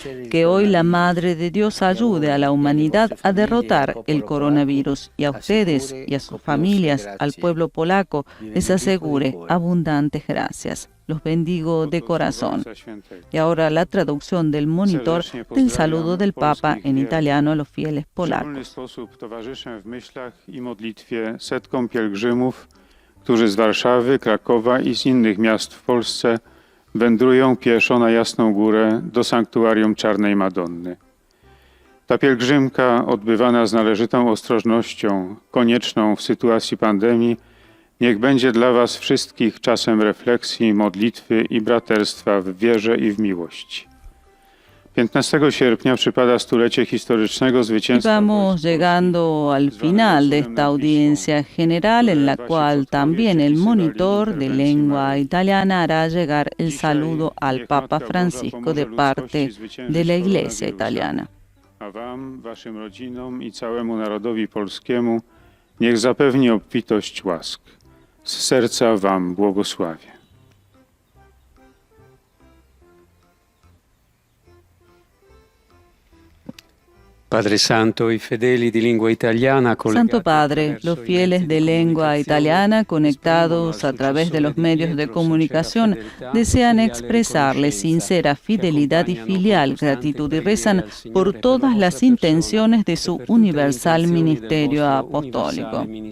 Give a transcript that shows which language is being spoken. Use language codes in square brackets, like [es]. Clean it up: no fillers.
[es] Que hoy la Madre de Dios ayude a la humanidad a derrotar el coronavirus y a ustedes y a sus familias, al pueblo polaco, les asegure abundantes gracias. Los bendigo de corazón. Y ahora la traducción del monitor del saludo del Papa en italiano a los fieles polacos. [pl] Sposób towarzyszę w myślach i modlitwie setkom pielgrzymów, którzy z Warszawy, Krakowa i z innych miast w Polsce wędrują pieszo na Jasną Górę do sanktuarium Czarnej Madonny. Ta pielgrzymka, odbywana z należytą ostrożnością, konieczną w sytuacji pandemii, niech będzie dla was wszystkich czasem refleksji, modlitwy i braterstwa w wierze i w miłości. 15 sierpnia przypada stulecie historycznego zwycięstwa. [es] Vamos llegando al final de esta audiencia general en la cual también el monitor de lengua italiana hará llegar el saludo al Papa Francisco de parte de la Iglesia italiana. [pl] A wam, waszym rodzinom i całemu narodowi polskiemu niech zapewni obfitość łask. Z serca wam błogosławię. [it] Padre Santo, i fedeli di lingua italiana, [es] Santo Padre, los fieles de lengua italiana conectados a través de los medios de comunicación desean expresarle sincera fidelidad y filial gratitud y rezan por todas las intenciones de su universal ministerio apostólico.